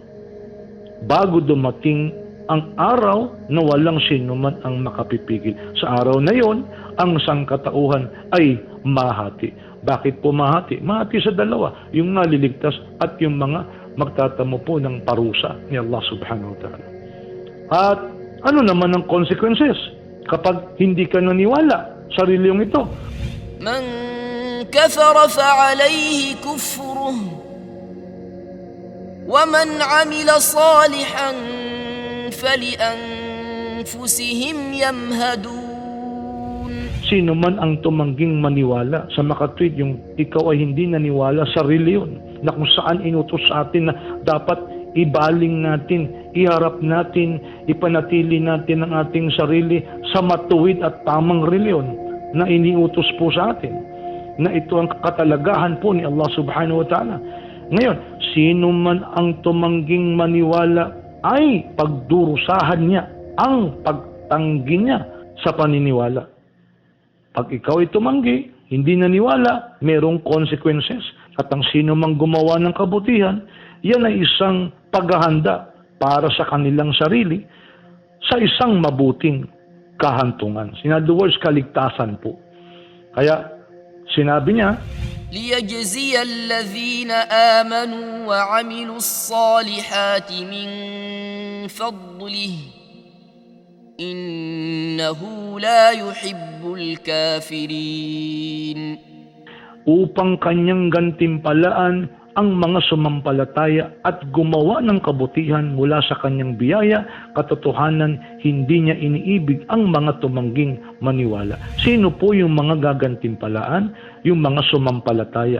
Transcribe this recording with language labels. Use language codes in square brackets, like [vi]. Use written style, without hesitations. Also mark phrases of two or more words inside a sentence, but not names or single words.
[tl] Bago dumating ang araw na walang sino man ang makapipigil. Sa araw na yon, ang sangkatauhan ay mahati. Bakit po mahati? Mahati sa dalawa. Yung naliligtas at yung mga magtatamo po ng parusa ni Allah [ar] سبحانه وتعالى. [tl] At ano naman ang consequences kapag hindi ka naniwala sa reliyong ito? [ar] من كفر فعليه كفره ومن عمل صالحا فلأنفسهم أنفسهم يمهدون. [tl] Sino man ang tumangging maniwala sa makatwid, yung ikaw ay hindi naniwala sa reliyon na kung saan inutos sa atin na dapat ibaling natin, iharap natin, ipanatili natin ang ating sarili sa matuwid at tamang reliyon na iniutos po sa atin, na ito ang katalagahan po ni Allah [ar] سبحانه وتعالى. [tl] Ngayon, sino man ang tumangging maniwala ay pagdurusahan niya ang pagtanggi niya sa paniniwala. Pag ikaw ay tumanggi, hindi naniwala, merong consequences. At ang sino mang gumawa ng kabutihan, yan ay isang paghahanda para sa kanilang sarili sa isang mabuting kahantungan. [en] In other words, [tl] kaligtasan po. Kaya sinabi niya, [ar] ليجزي الذين آمنوا وعملوا الصالحات من فضله إنه لا يحب الكافرين. [tl] upang kanyang gantimpalaan ang mga sumampalataya at gumawa ng kabutihan mula sa kanyang biyaya, katotohanan, hindi niya iniibig ang mga tumangging maniwala. Sino po yung mga gagantimpalaan? Yung mga sumampalataya.